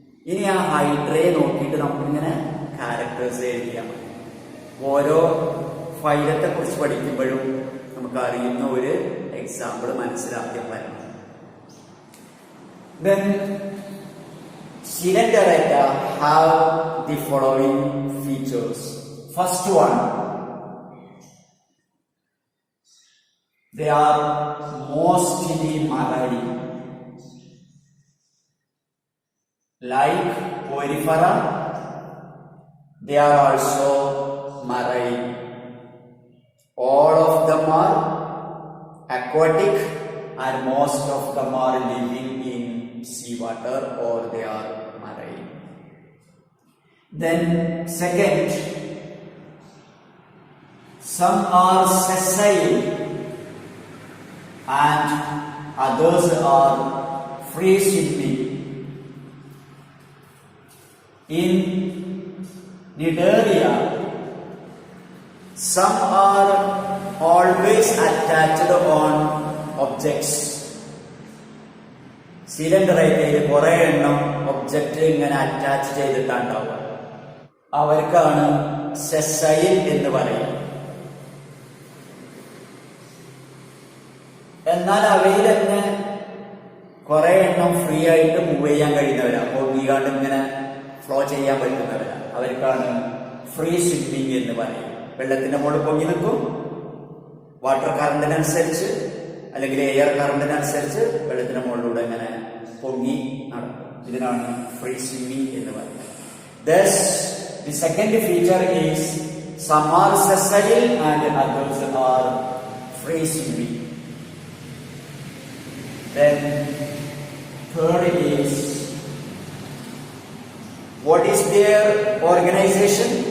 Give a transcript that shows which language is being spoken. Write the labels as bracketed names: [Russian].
[Malayalam] ഇനി ആ ഹൈഡ്രയെ നോക്കിയിട്ട് നമുക്കിങ്ങനെ ക്യാരക്ടേഴ്സ് എഴുതിയാൽ മതി. ഓരോ ഫൈലത്തെ കുറിച്ച് പഠിക്കുമ്പോഴും നമുക്ക് അറിയുന്ന ഒരു എക്സാമ്പിൾ മനസ്സിലാക്കിയാൽ വരണം. [English] Then Coelenterata have the following features. First one, they are mostly marine. Like Porifera, they are also marine. All of them are aquatic, and most of them are living in seawater, or they are marine. Then second, some are sessile and others are free swimming. In Cnidaria, some are always attached on objects. [Malayalam] Coelenterata കുറെ എണ്ണം object ഇങ്ങനെ attach ചെയ്തിട്ടുണ്ടാവുക. അവർക്കാണ് sessile എന്ന് പറയുന്നത്. എന്നാൽ അവയിൽ തന്നെ കുറെ എണ്ണം ഫ്രീ ആയിട്ട് മൂവ് ചെയ്യാൻ കഴിയുന്നവരാണ്. പൊങ്ങിക്കാണ്ട് ഇങ്ങനെ ഫ്ലോ ചെയ്യാൻ പറ്റുന്നവരാണ്. അവർക്കാണ് ഫ്രീ സ്വിമ്മിങ് എന്ന് പറയും. വെള്ളത്തിന്റെ മുകളിൽ പൊങ്ങി നിൽക്കും. വാട്ടർ കറണ്ടിനനുസരിച്ച് അല്ലെങ്കിൽ എയർ കറണ്ടിനനുസരിച്ച് വെള്ളത്തിന്റെ മുകളിലൂടെ ഇങ്ങനെ പൊങ്ങി നടക്കും. ഇതിനാണ് ഫ്രീ സ്വിമ്മിങ് എന്ന് പറയുന്നത്. [English] Thus, the second feature is some are sessile and others are free swimming. Then third is, what is their organization?